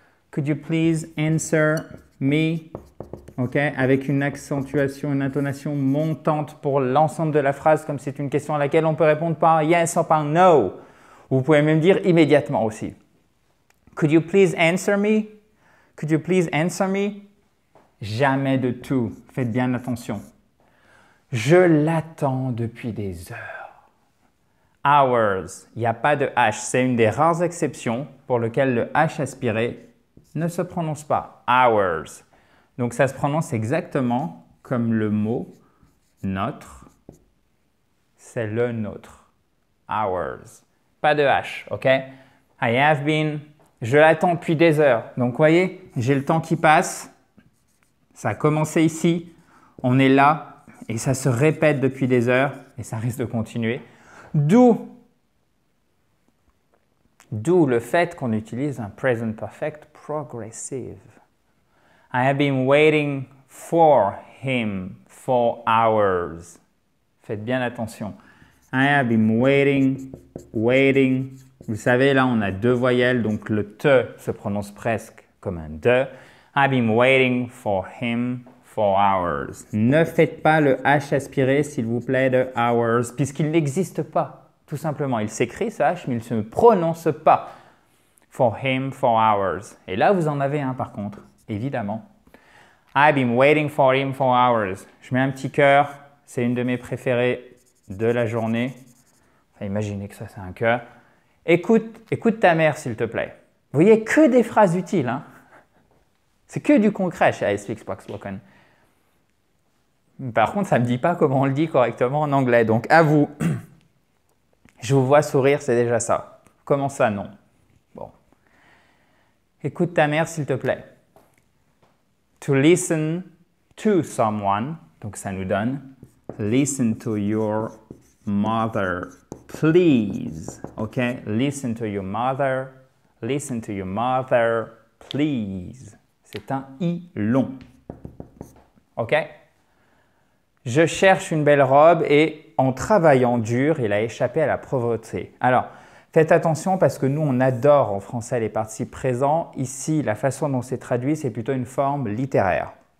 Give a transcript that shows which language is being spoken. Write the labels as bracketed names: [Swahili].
[English] Could you please answer me? [French] OK, avec une accentuation, une intonation montante pour l'ensemble de la phrase, comme c'est une question à laquelle on peut répondre par yes ou par no. Vous pouvez même dire immédiatement aussi. [English] Could you please answer me? Could you please answer me? [French] Jamais de tout. Faites bien attention. Je l'attends depuis des heures. Hours. Il n'y a pas de H. C'est une des rares exceptions pour lesquelles le H aspiré ne se prononce pas. Hours. Donc, ça se prononce exactement comme le mot notre. C'est le nôtre. Hours. Pas de H, OK? [English] I have been. [French] Je l'attends depuis des heures. Donc, vous voyez, j'ai le temps qui passe. Ça a commencé ici. On est là. Et ça se répète depuis des heures. Et ça risque de continuer. D'où le fait qu'on utilise un present perfect progressive. [English] I have been waiting for him for hours. [French] Faites bien attention. [English] I have been waiting. [French] Vous savez, là, on a deux voyelles, donc le te se prononce presque comme un de. [English] I've been waiting for him for hours. [French] Ne faites pas le H aspiré, s'il vous plaît, de hours, puisqu'il n'existe pas, tout simplement. Il s'écrit ce H, mais il ne se prononce pas. [English] For him for hours. [French] Et là, vous en avez un, par contre, évidemment. [English] I've been waiting for him for hours. [French] Je mets un petit cœur. C'est une de mes préférées de la journée. Enfin, imaginez que ça, c'est un cœur. Écoute ta mère, s'il te plaît. Vous voyez, que des phrases utiles. Hein? C'est que du concret chez iSpeak Spoken. Par contre, ça ne me dit pas comment on le dit correctement en anglais. Donc, à vous. Je vous vois sourire, c'est déjà ça. Comment ça, non? Bon. Écoute ta mère, s'il te plaît. [English] To listen to someone. [French] Donc, ça nous donne [English] listen to your mother, please. OK? Listen to your mother. Listen to your mother, please. [French] C'est un I long. OK? Je cherche une belle robe et en travaillant dur, il a échappé à la pauvreté. Alors, faites attention parce que nous, on adore en français les participes présents. Ici, la façon dont c'est traduit, c'est plutôt une forme littéraire.